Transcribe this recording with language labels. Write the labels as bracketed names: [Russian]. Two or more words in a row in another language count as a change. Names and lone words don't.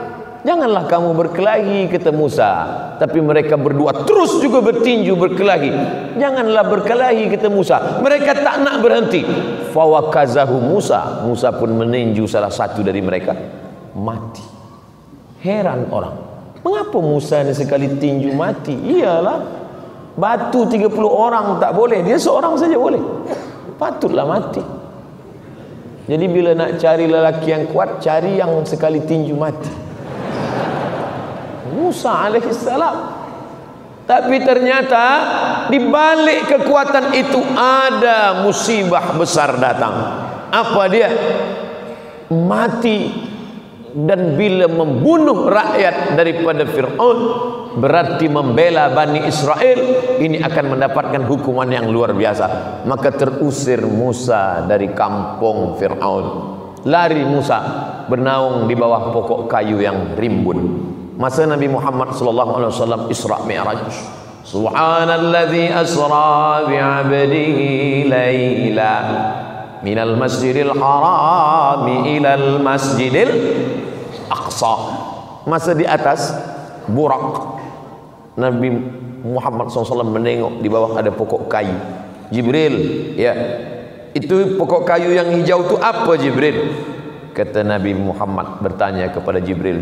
[Malay] Janganlah kamu berkelahi, kata Musa. Tapi mereka berdua terus juga bertinju berkelahi. Janganlah berkelahi, kata Musa. Mereka tak nak berhenti. [Arabic] فوكزه موسى. [Malay] Musa pun meninju salah satu dari mereka. mati. Heran orang, mengapa Musa ini sekali tinju mati? Iyalah, batu 30 orang tak boleh, dia seorang saja boleh. Patutlah mati. Jadi bila nak cari lelaki yang kuat, cari yang sekali tinju mati. Musa alaihissalam. Tapi ternyata di balik kekuatan itu ada musibah besar datang. Apa dia? Mati. Dan bila membunuh rakyat daripada Fir'aun, berarti membela Bani Israel, ini akan mendapatkan hukuman yang luar biasa. Maka terusir Musa dari kampung Fir'aun. Lari Musa bernaung di bawah pokok kayu yang rimbun. [Arabic] Masa Nabi Muhammad صلى الله عليه وسلم إسراء معراج, سبحان الذي أسرى بعبده ليلا من المسجد الحرام إلى المسجد الأقصى. [Malay] Masa di atas Burak, Nabi Muhammad SAW menengok di bawah ada pokok kayu. Jibril, ya, itu pokok kayu yang hijau itu apa Jibril? Kata Nabi Muhammad bertanya kepada Jibril.